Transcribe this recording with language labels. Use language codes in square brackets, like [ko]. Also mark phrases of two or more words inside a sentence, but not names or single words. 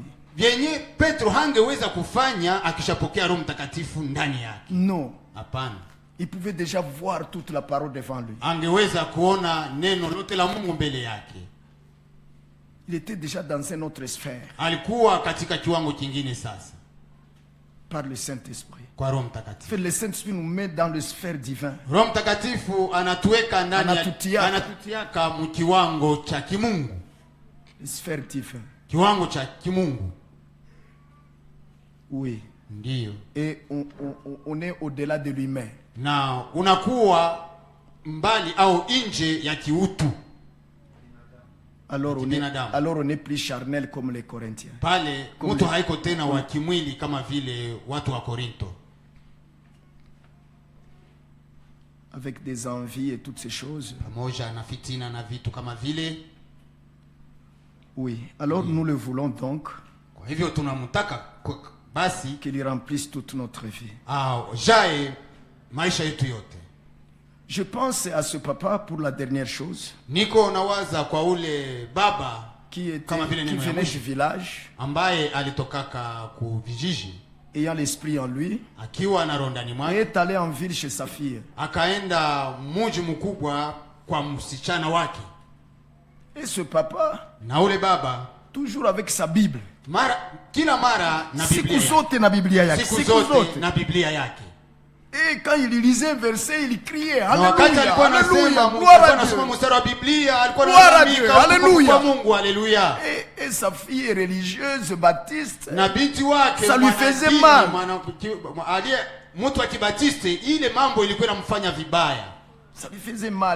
[sw] Vyenye Petro hangeweza kufanya akishapokea Roho Mtakatifu ndani yake. [fr] Non. [sw] Hapana. [fr] Il pouvait déjà voir toute la parole devant lui. [sw] Angeweza kuona neno lote la Mungu mbele yake. [fr] Il était déjà dans une autre sphère. [sw] Alikuwa katika kiwango kingine sasa. [fr] Par le Saint-Esprit. [sw] Kwa Roho Mtakatifu. [fr] Le Saint-Esprit nous met dans le sphère divin. [sw] Roho Mtakatifu anatuweka ndani anatutiaka mkiwango cha kimungu. [fr] Le sphère divin. [sw] Kiwango cha kimungu. [fr] Oui. [sw] Ndiyo. [fr] Et on est au-delà de l'humain. [sw] Na unakuwa mbali au nje ya kiutu. [fr] Alors on n'est plus charnel comme les Corinthiens. [sw] Pale mtu haiko tena wa kimwili kama vile watu wa Korinto. [fr] Avec des envies et toutes ces choses. [sw] Pamoja na fitina na vitu kama vile. [fr] Oui. Alors nous le voulons donc. [sw] Kwa hivyo tunamtaka basi [fr] qu'il remplisse toute notre vie. [sw] Jae maisha yetu yote. [fr] Je pense à ce papa pour la dernière chose. [sw] Niko nawaza kwa ule baba [fr] qui venait du village, [sw] ambaye alitokaka ku vijiji, [fr] ayant l'esprit en lui, [sw] akiwa na rondani mwake, [fr] et est allé en ville chez sa fille. [sw] Akaenda mji mkubwa kwa msichana wake. [fr] Et ce papa, [sw] na ule baba, [fr] toujours avec sa Bible. [sw] Kila mara na Biblia. Siku zote na Biblia yake. Siku zote na Biblia yake. [fr] Et quand il lisait un verset, il criait Alléluia. Alléluia. Gloire à Dieu. Et sa fille est religieuse, baptiste. Ça lui faisait mal. Ça lui faisait mal.